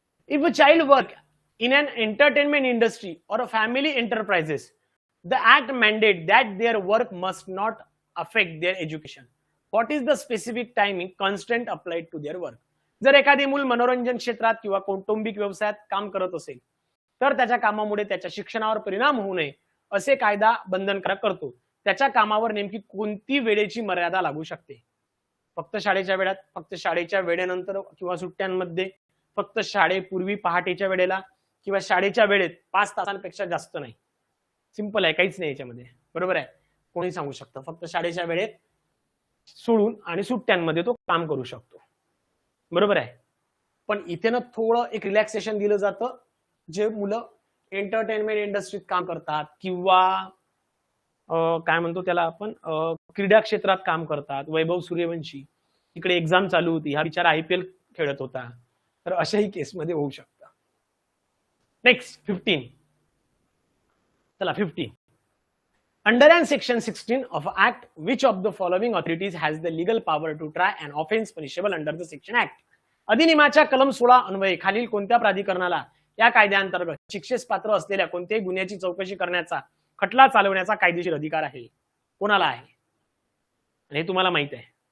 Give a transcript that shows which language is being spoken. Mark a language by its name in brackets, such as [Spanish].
[English] If a child work in an entertainment industry or a family enterprises, the act mandate that their work must not affect their education. What is the specific timing constraint applied to their work? [Marathi] जर एखादी मूल मनोरंजन क्षेत्रात किंवा कौटुंबिक व्यवसायात काम करत असेल तर त्याच्या कामामुळे त्याच्या शिक्षणावर परिणाम होऊ नये असे कायदा बंधनकारक करतो. त्याच्या कामावर नेमकी कोणती वेळेची मर्यादा लागू शकते? फक्त शाळेच्या वेळात, फक्त शाळेच्या वेळेनंतर किंवा सुट्ट्यांमध्ये, फक्त शाळेपूर्वी पहाटेच्या वेळेला, किंवा शाळेच्या वेळेत 5 तासांपेक्षा जास्त नाही. सिंपल आहे, काहीच नाही याच्यामध्ये. बरोबर आहे, कोणी सांगू शकतं. फक्त शाळेच्या वेळेत सोडून आणि सुट्ट्यांमध्ये तो काम करू शकतो. बरोबर आहे. पण इथे ना थोडं एक रिलॅक्सेशन दिलं जातं. जे मुलं एंटरटेनमेंट इंडस्ट्रीत काम करतात किंवा काय म्हणतो त्याला आपण, क्रीडा क्षेत्रात काम करतात. वैभव सूर्यवंशी इकडे एक्झाम चालू होती, हा बिचारा IPL खेळत होता, तर अशाही केसमध्ये होऊ शकतं. नेक्स्ट 15. चला 15. [English] Under an section 16 of Act, which of the following authorities has the legal power to try an offense punishable under the section Act? [Marathi] अधिनियमाच्या कलम 16 अन्वये खालील कोणत्या प्राधिकरणाला या कायद्याअंतर्गत शिक्षेस पात्र असलेल्या कोणत्याही गुन्ह्याची चौकशी करण्याचा, खटला चालवण्याचा कायदेशीर अधिकार आहे? कोणाला आहे? आणि हे तुम्हाला माहित आहे.